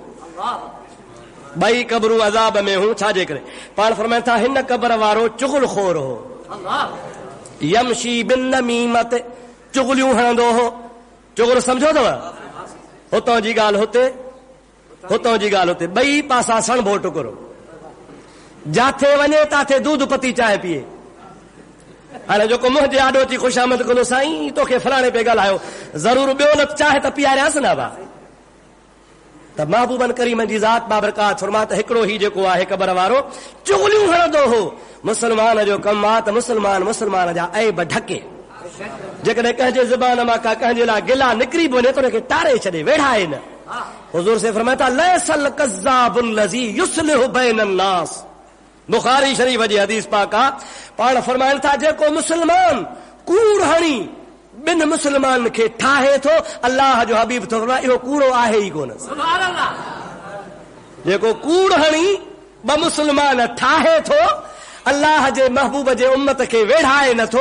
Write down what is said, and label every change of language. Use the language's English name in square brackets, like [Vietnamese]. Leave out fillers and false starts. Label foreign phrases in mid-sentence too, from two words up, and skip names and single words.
[Sindhi] ॿई क़बरूं अज़ाब में हूं, छाजे करे? पाण फरमाइनि था, हिन क़ब्र वारो चुगल खोर हो, [Arabic] يمشي بن نميمة, [Sindhi] चुगलियूं हणंदो हो। चुगल सम्झो अथव? हुतां जी ॻाल्हि हुते, हुतां जी ॻाल्हि हुते, ॿई पासा सणभो टुकरो, जाथे वञे ताथे दूध पती चांहि पीए। हाणे जेको मुंहिंजे आॾो अची ख़ुशामद कंदो, साईं तोखे फलाणे पे ॻाल्हायो, ज़रूरु ॿियो न चाहे त पीआरियासि न बा। त महबूबन करीम जी ज़ात बाबरकात फरमा त हिकिड़ो ही जेको आहे क़ब्र वारो चुगलियूं हणंदो हो। मुस्लमान जो कमु आहे त मुस्लमान जा ऐब ढके। जेकॾहिं कंहिंजे ज़ुबान मां का कंहिंजे लाइ गिला निकिरी बि वञे त हुनखे टारे छॾे, वेढ़ाए न। [Urdu] हुज़ूर से फरमाया था, [Arabic] ليس الكذاب الذي يصلح بين الناس, [Sindhi] बुखारी शरीफ जी हदीस पाक आ पाण फरमाइनि था जेको मुस्लमान कूड़ हणी बिन मुस्लमान खे ठाहे थो अल्लाह जो हबीब थो फरमाए इहो कूड़ो आहे ई कोन। [Arabic] سبحان الله. [Sindhi] जेको कूड़ हणी ब मुस्लमान ठाहे थो अल्लाह जे महबूब जे उम्मत खे वेढ़ाए नथो।